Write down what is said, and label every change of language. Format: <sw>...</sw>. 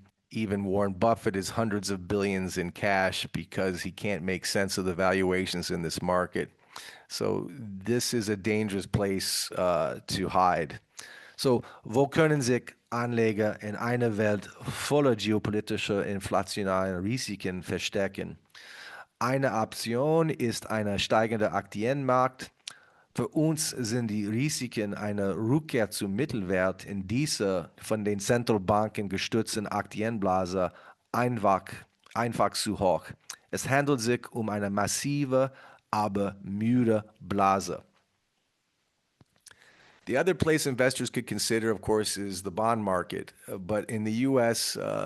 <en>Even Warren Buffett is hundreds of billions in cash because he can't make sense of the valuations in this market. So this is a dangerous place to hide.</en> <de>So, wo können sich Anleger in einer Welt voller geopolitischer inflationärer Risiken verstecken? Eine Option ist ein steigender Aktienmarkt. Für uns sind die Risiken einer Rückkehr zum Mittelwert in dieser von den Zentralbanken gestützten Aktienblase einfach zu hoch. Es handelt sich um eine massive, aber müde Blase.</de> <en>The other place investors could consider, of course, is the bond market. But in the U.S.</en>